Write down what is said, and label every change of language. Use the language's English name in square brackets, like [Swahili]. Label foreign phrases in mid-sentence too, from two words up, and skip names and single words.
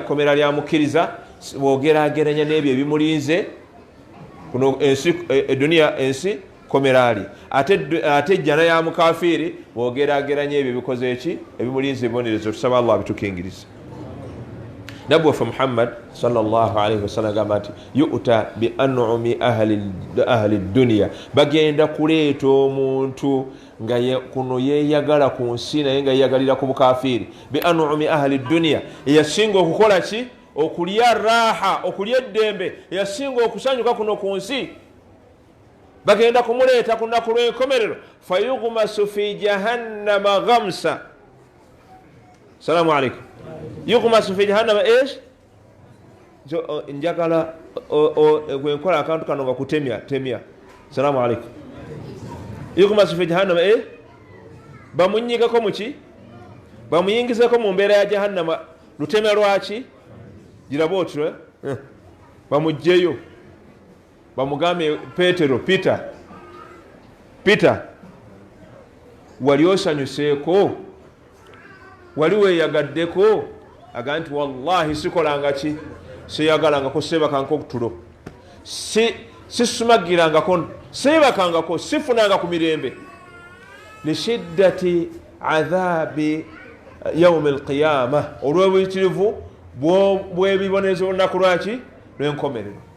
[Ganda] komera lya mukkiriza bwogerageranya n'ebyo ebimulinze kuno edduniya ensi komerali ate ejjana ya mukafiri bwogerageranya ebyo bikoze eki ebimulinze ebibonerezo tusaba Allah abitukingiriza nabbi waffe Muhammad [Arabic] صلى الله عليه وسلم [Ganda] agamba nti [Arabic] يؤتى بأنعم أهل الدنيا [Ganda] bagenda kuleeta omuntu nga kuno yeyagala ku nsi naye nga yeyagalira ku bukafiiri [Arabic] بأنعم أهل الدنيا [Ganda] yasinga okukola ki okulya raha okulya eddembe yasinga okusanyuka kuno ku nsi bagenda kumuleeta ku lunaku lw'enkomerero fayughmasu [Arabic] في جهنم غمسة السلام عليكم يغمس في جهنم [Ganda] esh njagala gwenkola akantu kano nga kutemya [Arabic] السلام عليكم يغمس في جهنم [Ganda] bamunyigako muki bamuyingizeko mu mbeera ya jahannama lutemya lwaki giraba otyo bamugjeyo bamugambe Petero Peter wali osanyuseeko wali weyagaddeko aga nti wallahi sikolanga ki siyagalangako sebakangako okutulo sisumagirangako sebakangako sifunanga ku mirembe [Arabic] لشدة عذاب يوم القيامة [Ganda] olw'obuyitirivu bw'ebibonerezo olunaku lwaki lw'enkomerero